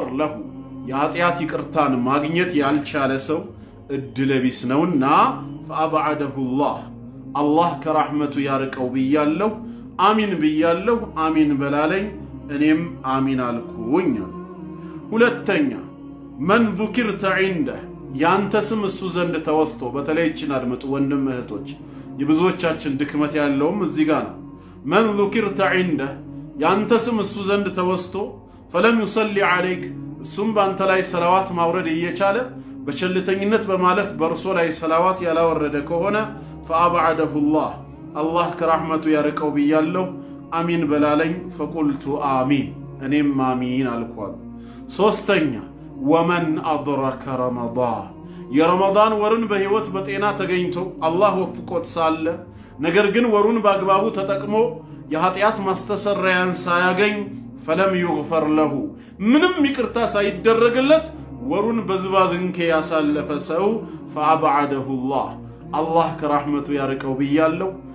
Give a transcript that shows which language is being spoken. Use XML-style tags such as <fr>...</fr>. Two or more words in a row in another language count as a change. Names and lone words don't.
<am>ለሁ የኃጢአት ይቅርታን ማግኘት ያልቻለ ሰው እድለቢስ ነውና</am> <ar>فأبعده الله</ar> <am>ከራሕመቱ ያርቀው ብያለሁ አሚን ብያለሁ አሚን በላለኝ እኔም አሚን አልኩኝ። ሁለተኛ</am> <ar>من ذكرت عنده</ar> <am>ያንተ ስም እሱ ዘንድ ተወስቶ በተለይ እችን አድምጡ ወንድም እህቶች የብዙዎቻችን ድክመት ያለውም እዚህ ጋር ነው።</am> <ar>من ذكرت عنده</ar> <am>ያንተ ስም እሱ ዘንድ ተወስቶ</am> <ar>فلم يصلي عليك</ar> <am>እሱም በአንተ ላይ ሰላዋት ማውረድ እየቻለ በቸልተኝነት በማለፍ በእርሶ ላይ ሰላዋት ያላወረደ ከሆነ</am> <ar>فأبعده الله</ar> <am>ከራሕመቱ ያርቀው ብያለሁ አሚን በላለኝ</am> <ar>فقلت آمين</ar> <am>እኔም አሚን አልኳል። ሶስተኛ</am> <ar>ومن أدرك رمضان</ar> <am>የረመዳን ወርን በህይወት በጤና ተገኝቶ አላህ ወፍቆት ሳለ ነገር ግን ወሩን በአግባቡ ተጠቅሞ የኃጢአት ማስተሰረያን ሳያገኝ</am> <ar>فلم يغفر له</ar> <am>ምንም ይቅርታ ሳይደረግለት ወሩን በዝባዝንኬ ያሳለፈ ሰው</am> <ar>فأبعده الله</ar> <am>ከራሕመቱ ያርቀው ብያለሁ</am>